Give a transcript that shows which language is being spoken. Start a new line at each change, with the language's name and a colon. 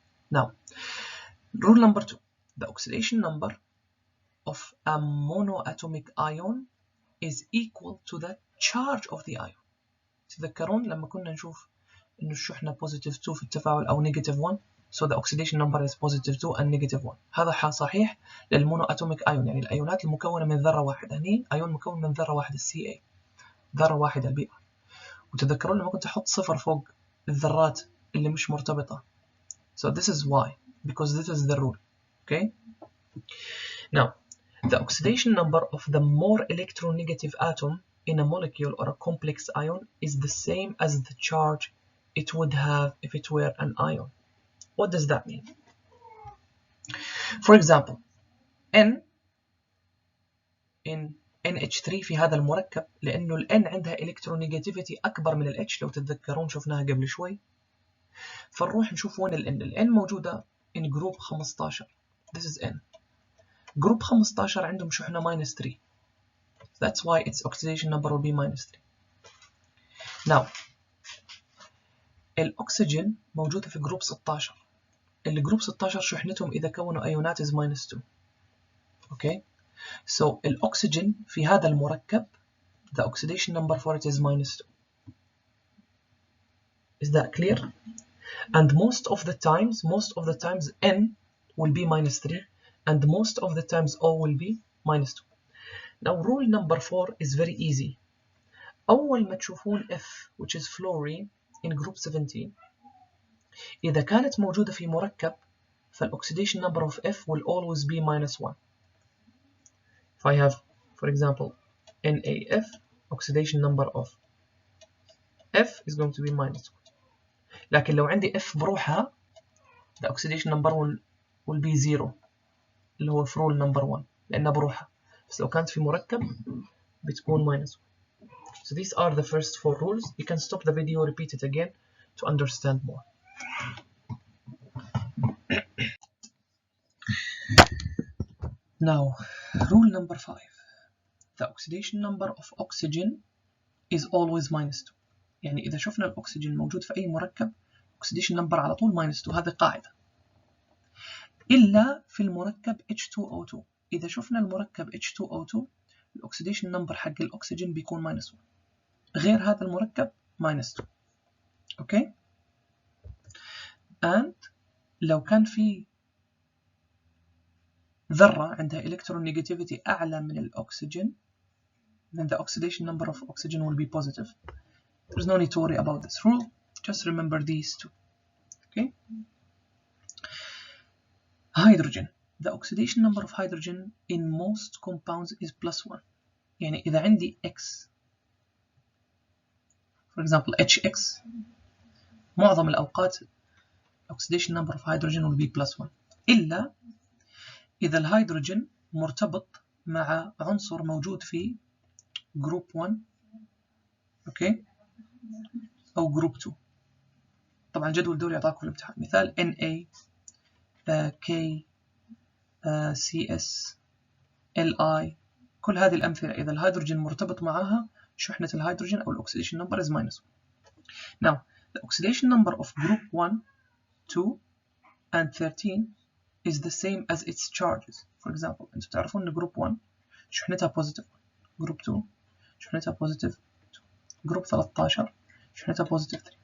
English: Now, rule number 2, the oxidation number of a monoatomic ion is equal to the charge of the ion.
Arabic: تذكرون لما كنا نشوف إنه الشحنة
English: positive 2
Arabic: في التفاعل أو
English: negative 1، so the oxidation number is positive 2 and negative 1.
Arabic: هذا صحيح للمونواتوميك ايون، يعني الايونات المكونة من ذرة واحدة. هني ايون مكون من ذرة واحدة Ca، ذرة واحدة البي. وتذكرون لما كنت أحط صفر فوق الذرات اللي مش مرتبطة.
English: So this is why, because this is the rule. Okay. Now, the oxidation number of the more electronegative atom in a molecule or a complex ion is the same as the charge it would have if it were an ion. What does that mean? For example, N in NH3
Arabic: في هذا المركب، لأنه ال N عندها electronegativity أكبر من ال H، لو تتذكرون شفناها قبل شوي. فنروح نشوف وين ال N. ال N موجودة
English: in group 15. This is N. Group 15
Arabic: عندهم شحنة -3.
English: That's why its oxidation number will be -3.
Arabic: Now, الأكسجين موجودة في جروب 16. الجروب 16 شحنتهم إذا كونوا أيونات
English: is -2. Okay. So
Arabic: الأكسجين في هذا المركب
English: the oxidation number for it is -2. Is that clear? And most of the times N will be -3 and most of the times O will be -2. Now rule number 4 is very easy.
Arabic: أول ما تشوفون
English: F which is fluorine in group 17،
Arabic: إذا كانت موجودة في مركب
English: فالoxidation number of F will always be -1. If I have, for example, NaF, oxidation number of F is going to be minus 1.
Arabic: لكن لو عندي F بروحها
English: the oxidation number will be 0
Arabic: اللي هو في rule number 1 لأنها بروحها. بس لو كانت في مركب بتكون minus 1.
English: So these are the first 4 rules. You can stop the video, repeat it again to understand more. Now, rule number 5. The oxidation number of oxygen is always minus 2.
Arabic: يعني إذا شفنا الأكسجين موجود في أي مركب oxidation number على طول minus 2. هذه قاعدة. إلا في المركب H2O2. إذا شفنا المركب H2O2 الأكسيديشن نمبر حق الأكسجين بيكون minus 1. غير هذا المركب minus 2. أوكي؟
English: and
Arabic: لو كان في ذرة عندها electronegativity أعلى من الأكسجين
English: then the oxidation number of oxygen will be positive. There's no need to worry about this rule. Just remember these two. Okay? Hydrogen. The oxidation number of hydrogen in most compounds is +1.
Arabic: يعني إذا عندي X for example HX معظم الأوقات
English: oxidation number of hydrogen will be +1
Arabic: إلا إذا الهيدروجين مرتبط مع عنصر موجود في جروب 1 أوكي أو جروب 2. طبعا الجدول دول يعطاكم في الامتحان مثال Na K CS Li كل هذه الأمثلة إذا الهيدروجين مرتبط معها شحنة الهيدروجين أو الأكسيديشن نمبر
English: is -1. Now the oxidation number of group 1, 2 and 13 is the same as its charges. For example
Arabic: أنتم تعرفون أن
English: group 1
Arabic: شحنتها
English: positive 1, group 2 شحنتها positive 2, group 13 شحنتها positive 3.